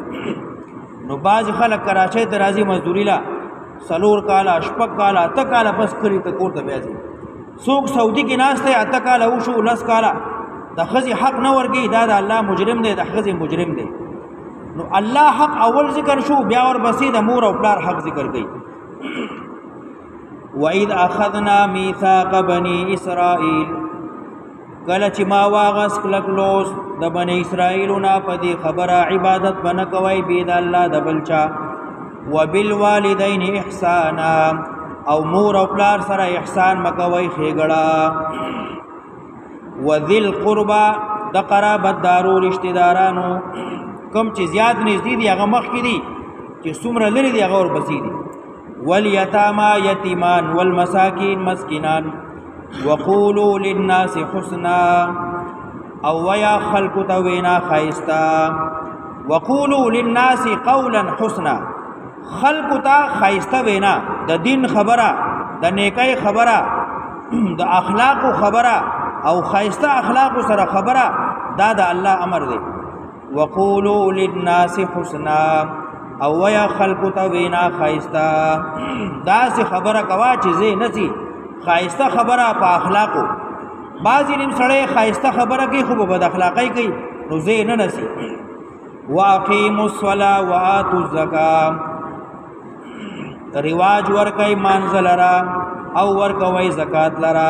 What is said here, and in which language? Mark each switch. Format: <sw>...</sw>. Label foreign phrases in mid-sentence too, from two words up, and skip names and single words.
<ps>نو بعضې خلک کراچۍ ته راځي مزدوري له 4 کاله 6 کاله 8 کاله بس کړي ته کور ته بیا ځي. څوک سعودي کې ناست دی 8 کاله وشو 10 کاله د ښځې حق نه ورکوي، دا د الله مجرم دی، د ښځې مجرم دی. نو الله حق اول ذکر شو، بیا ورپسې د مور او پلار حق ذکر کوي.</ps> <ar>وَإِذْ أَخَذْنَا مِيثَاقَ بَنِي إِسْرَائِيلَ،</ar> <ps>کله چې ما واغس کلک لوس د بني اسرائیلو نه په دې خبره عبادت به نه کوئ بې د الله د بل چا.</ps> <ar>وبالوالدین احسانا،</ar> <ps>او مور او پلار سره احسان مکوئ ښېګړه.</ps> <ar>وذل قربا،</ar> <ps>د قرابت دارو رشتې دارانو کوم چې زیات نږدې دي هغه مخکې دي، چې څومره لرې دي هغه ورپسې دي. والیتاما، یتیمان، والمساکین، مسکینان.</ps> <ar>وقولوا للناس حسنا،</ar> <ps>او ویا خلقو ته وینا ښایسته.</ps> <ar>وقولوا للناس قولا حسنا،</ar> <ps>خلقو ته ښایسته وینا، د دین خبره، د نیکۍ خبره، د اخلاقو خبره او ښایسته اخلاقو سره خبره، دا د الله امر دی.</ps> <ar>وقولوا للناس حسنا،</ar> <ps>او ویا خلقو ته وینا ښایسته. داسې خبره کوه چې زه نسی ښایسته خبره په اخلاقو. بعضې نیم سړی ښایسته خبره کوي خو په بد اخلاقۍ کوي، نو زه نه نسی.</ps> <ar>واقیموا الصلاة وآتوا الزکاة،</ar> <ps>رواج ورکوئ مانځه لره او ورکوئ زکات لره.</ps>